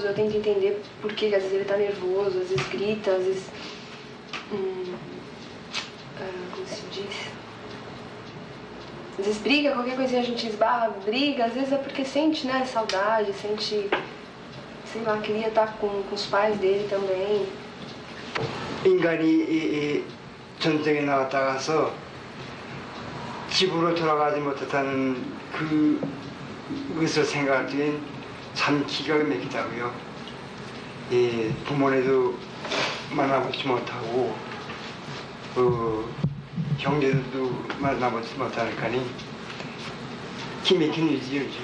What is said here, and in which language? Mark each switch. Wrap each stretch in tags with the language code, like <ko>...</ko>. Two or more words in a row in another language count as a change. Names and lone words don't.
<pt>Eu tento entender por que às vezes ele está nervoso, às vezes grita, às vezes como se diz? Às vezes briga, qualquer coisinha a gente esbarra, briga, às vezes é porque sente, né, saudade, sente, sei lá, queria estar com os pais dele também.</pt> <ko>인간이 전쟁에 나갔다가서 집으로 돌아가지 못했다는 그것을 생각할 때는 참 기가 막히다고요. 부모네도 만나보지 못하고 형제들도 만나보지 못하니까니 기막힌 일이죠.</ko>